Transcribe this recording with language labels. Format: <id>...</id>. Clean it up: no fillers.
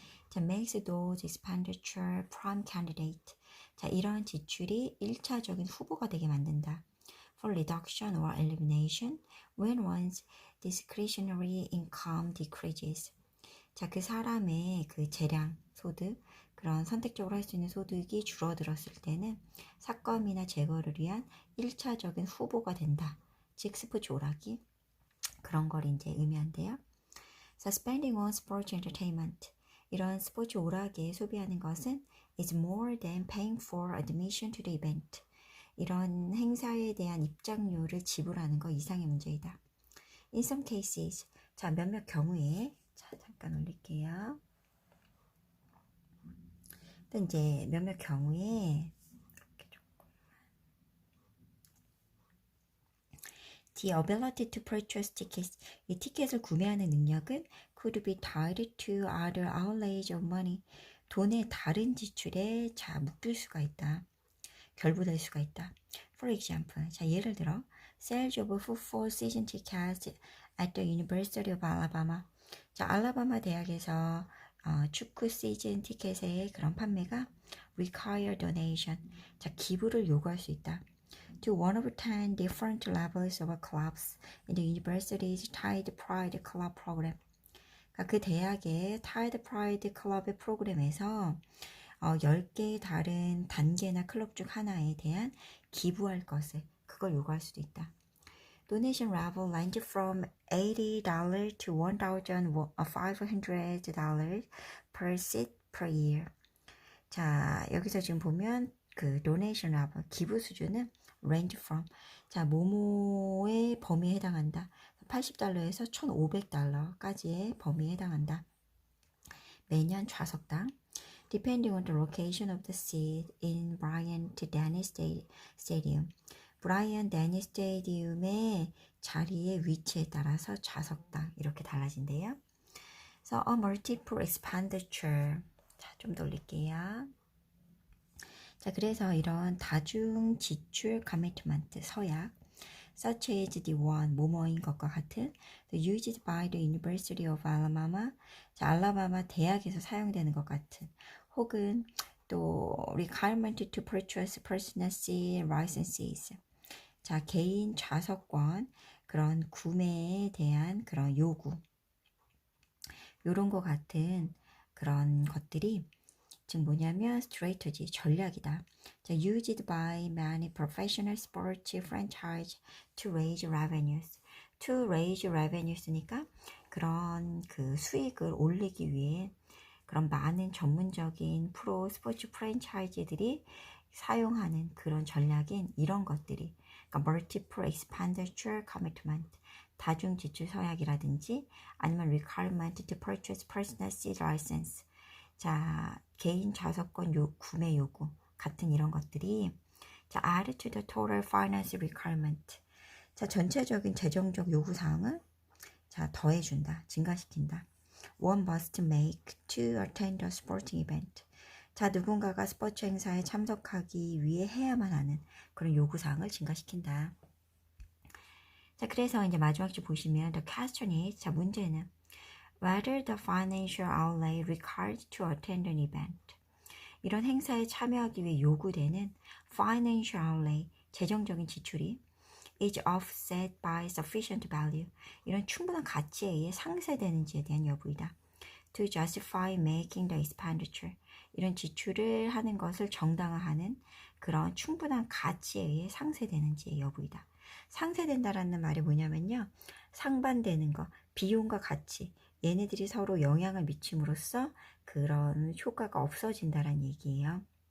<en>자, makes those expenditure prime candidate.</en> <ko>자, 이런 지출이 1차적인 후보가 되게 만든다.</ko> <en>For reduction or elimination when one's discretionary income decreases.</en> <ko>자, 그 사람의 그 재량, 소득, 그런 선택적으로 할 수 있는 소득이 줄어들었을 때는 삭감이나 제거를 위한 1차적인 후보가 된다. 즉, 스포츠 오락이 그런 걸 이제 의미한대요.</ko> <en>So, spending on sports entertainment.</en> <ko>이런 스포츠 오락에 소비하는 것은</ko> <en>is more than paying for admission to the event.</en> <ko>이런 행사에 대한 입장료를 지불하는 거 이상의 문제이다.</ko> <en>In some cases.</en> <ko>자, 몇몇 경우에 자, 잠깐 올릴게요. 또 이제 몇몇 경우에</ko> <en>The ability to purchase tickets.</en> <ko>이 티켓을 구매하는 능력은</ko> <en>could be tied to other outlays of money.</en> <ko>돈의 다른 지출에 자 묶일 수가 있다. 결부될 수가 있다.</ko> <en>For example,</en> <ko>자 예를 들어</ko> <en>sales of football season tickets at the University of Alabama.</en> <ko>자 알라바마 대학에서 축구 시즌 티켓의 그런 판매가</ko> <en>require donation.</en> <ko>자 기부를 요구할 수 있다.</ko> <en>To one of 10 different levels of clubs in the university's Tide Pride Club program.</en> <ko>그러니까 그 대학의 Tide Pride 클럽의 프로그램에서 10개의 다른 단계나 클럽 중 하나에 대한 기부할 것을 그걸 요구할 수도 있다.</ko> <en>Donation level range from $80 to $1,500 per seat per year.</en> <ko>자, 여기서 지금 보면 그</ko> <en>donation level,</en> <ko>기부 수준은</ko> <en>range from,</en> <ko>자, 모모의 범위에 해당한다. $80에서 $1,500까지의 범위에 해당한다. 매년 좌석당.</ko> <en>Depending on the location of the seat in Bryant-Denny Stadium.</en> <ko>브라이언-데니 스테디움의 자리의 위치에 따라서 좌석당 이렇게 달라진대요.</ko> <en>So a multiple expenditure.</en> <ko>자, 좀 더 올릴게요. 자, 그래서 이런 다중 지출</ko> <en>commitment</en> <ko>서약</ko> <en>such as the one</en> <ko>뭐뭐인 것과 같은</ko> <en>the used by the University of Alabama.</en> <ko>자, 알라바마 대학에서 사용되는 것 같은 혹은 또</ko> <en>requirement to purchase personal seat licenses.</en> <ko>자, 개인 좌석권 그런 구매에 대한 그런 요구 요런 것 같은 그런 것들이 즉 뭐냐면 strategy 전략이다.</ko> <en>자, used by many professional sports franchise to raise revenues. to raise revenues</en> <ko>니까 그런 그 수익을 올리기 위해 그런 많은 전문적인 프로 스포츠 프랜차이즈들이 사용하는 그런 전략인 이런 것들이 그러니까</ko> <en>multiple expenditure commitment</en> <ko>다중 지출 서약이라든지 아니면</ko> <en>requirement to purchase personal seat license</en> <ko>자 개인 좌석권 구매 요구 같은 이런 것들이 자</ko> <en>add to the total finance requirement</en> <ko>자 전체적인 재정적 요구 사항을 자 더해준다 증가시킨다.</ko> <en>One must make to attend a sporting event.</en> <ko>자, 누군가가 스포츠 행사에 참석하기 위해 해야만 하는 그런 요구사항을 증가시킨다. 자, 그래서 이제 마지막 줄 보시면</ko> <en>the question is,</en> <ko>자, 문제는</ko> <en>whether the financial outlay required to attend an event.</en> <ko>이런 행사에 참여하기 위해 요구되는</ko> <en>financial outlay,</en> <ko>재정적인 지출이</ko> <en>is offset by sufficient value.</en> <ko>이런 충분한 가치에 의해 상쇄되는지에 대한 여부이다.</ko> <en>To justify making the expenditure.</en> <ko>이런 지출을 하는 것을 정당화하는 그런 충분한 가치에 의해 상쇄되는지의 여부이다. 상쇄된다라는 말이 뭐냐면요. 상반되는 거, 비용과 가치, 얘네들이 서로 영향을 미침으로써 그런 효과가 없어진다라는 얘기예요.</ko>